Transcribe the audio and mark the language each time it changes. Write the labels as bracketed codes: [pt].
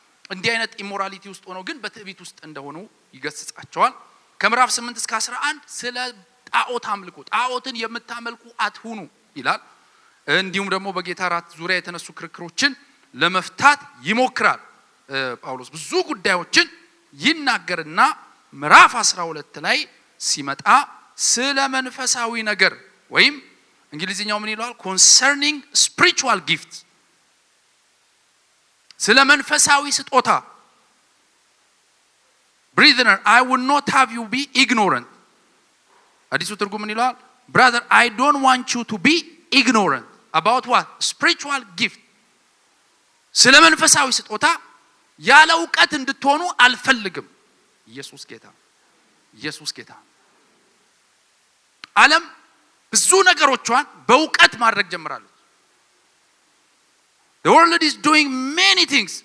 [am] እንዲህ አይነት ኢሞራሊቲ ውስጥ ሆነው ግን በትዕቢት ውስጥ እንደሆኑ ይገስጻቸዋል። ከምዕራፍ 8 እስከ 11 ስለ ጣዖት አምልኮ ጣዖትን የምታመልኩ አትሁኑ ይላል። እንዲሁም ደግሞ በጌታ ራት ዙሪያ የተነሱ ክርክሮችን ለመፍታት ይሞክራል። ጳውሎስ ብዙ ጉዳዮችን ይናገርና ምዕራፍ 12 ላይ ሲመጣ ስለ መንፈሳዊ ነገር ወይም እንግሊዝኛው ምን ይላል? [en] concerning spiritual gifts [am] ስለ መንፈሳዊ ስጦታ [en] Brethren, I would not have you be ignorant. [am] አዲሱ ትርጉም ምን ይላል? [en] Brother, I don't want you to be ignorant about what? Spiritual gift. [am] ስለ መንፈሳዊ ስጦታ ያለ ዕውቀት እንድትሆኑ አልፈልግም። ኢየሱስ ጌታ ኢየሱስ ጌታ። ዓለም ብዙ ነገሮቿን በዕውቀት ማድረግ ጀምራለች። [en] The world is doing many things.